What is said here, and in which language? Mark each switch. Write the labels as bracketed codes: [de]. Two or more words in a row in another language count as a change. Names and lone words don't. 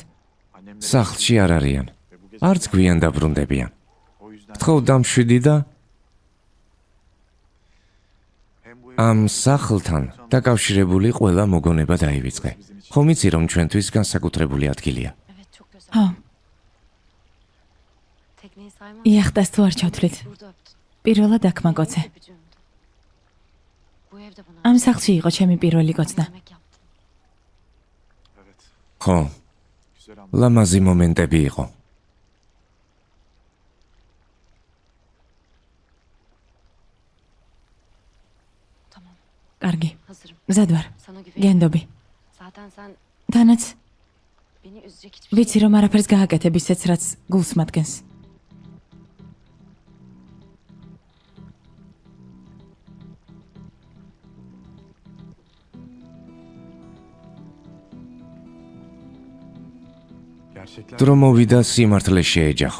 [ka] სახლში არ არიან. არც გვიან დაბრუნდებიან. გთხოვ დამშვიდი და ამ სახლთან დაკავშირებული ყველა მოგონება დაივიწყე. ხომ იცი რომ ჩვენთვის განსაკუთრებული ადგილია. [tr] evet çok güzel. [ka] ხო, [tr] Tekneyi saymam. [ka] იახტას თუ არ ჩავთვლით. [tr] Burada öptün. [ka] პირველად აქ მაგოცე. [tr] Öpücüğümdü. Bu evde buna [ka] ამ სახლში იყო ჩემი პირველი კოცნა. [tr] yemek yaptın. [ka] ხო. ლამაზი მომენტები იყო. [tr] Tamam. [ka] კარგი, [tr] Hazırım. [ka] მზად ვარ. [tr] Sana güveniyorum. [ka] გენდობი. [tr] Zaten sen [ka] თანაც [tr] beni üzecek hiçbir şey [ka] ვიცი რომ არაფერს გააკეთებ ისეც რაც გულს მათგენს. დრო მოვიდა სიმართლე შეეჯახო.